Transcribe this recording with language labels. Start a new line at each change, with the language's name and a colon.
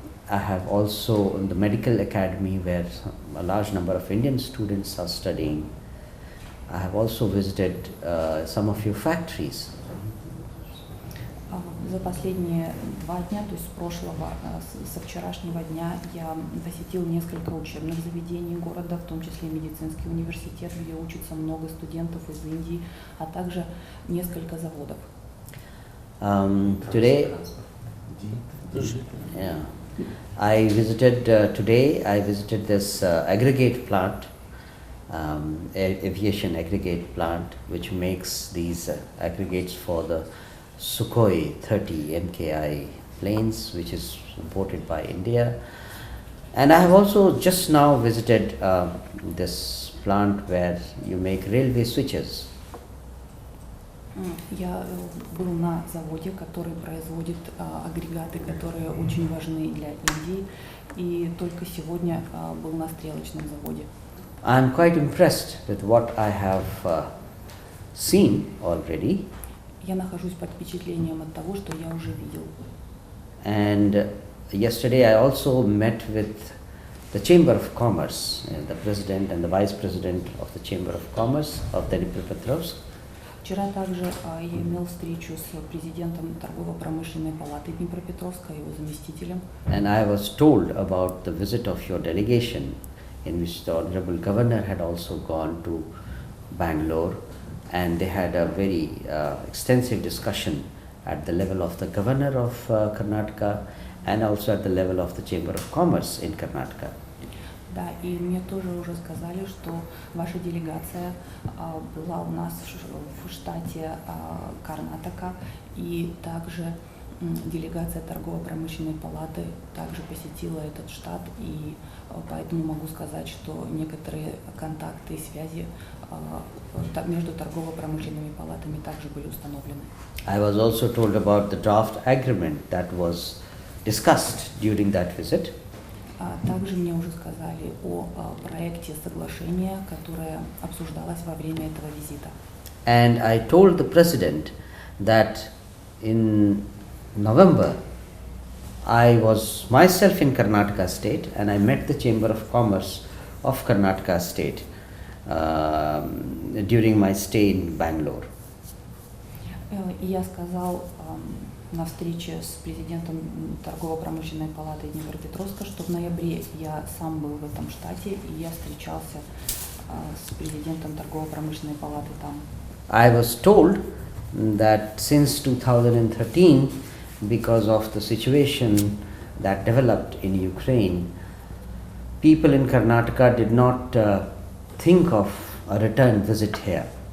English: I have also the Medical Academy where a large number of Indian students are studying. I have also visited some of your factories.
Russian: За последние 2 дня, то есть со вчерашнего дня, я посетил несколько учебных заведений города, в том числе медицинский университет, где учатся много студентов из Индии, а также несколько заводов.
English: Today, yeah, I visited this aggregate plant, aviation aggregate plant, which makes these aggregates for the Sukhoi 30 MKI planes, which is imported by India. And I have also just now visited this plant where you make railway switches.
Russian: Я был на заводе, который производит агрегаты, которые очень важны для Индии, и только сегодня был на стрелочном заводе.
English: I am quite impressed with what I have seen already.
Russian: Я нахожусь под впечатлением от того, что я уже видел.
English: And yesterday I also met with the Chamber of Commerce, the President and the Vice President of the Chamber of Commerce of the Dnepropetrovsk.
Russian: Вчера также я имел встречу с президентом торгово-промышленной палаты Днепропетровска и его заместителем.
English: And I was told about the visit of your delegation, in which the Honorable Governor had also gone to Bangalore, and they had a very extensive discussion at the level of the Governor of Karnataka and also at the level of the Chamber of Commerce in Karnataka.
Russian: Да, и мне тоже уже сказали, что ваша делегация была у нас в штате Карнатака, и также делегация торгово-промышленной палаты также посетила этот штат, и поэтому могу сказать, что некоторые контакты и связи между торгово-промышленными палатами также были установлены.
English: I was also told about the draft agreement that was discussed during that visit.
Russian: Также мне уже сказали о проекте соглашения, которое обсуждалось во время этого визита.
English: And I told the President that in November I was myself in Karnataka state and I met the Chamber of Commerce of Karnataka state during my stay in Bangalore.
Russian: И я сказал на встрече с президентом торгово-промышленной палаты Днепропетровска, что в ноябре я сам был в этом штате, и я встречался с президентом торгово-промышленной палаты там.
English: I was told that since 2013, because of the situation that developed in Ukraine, people in Karnataka did not think of a return visit here.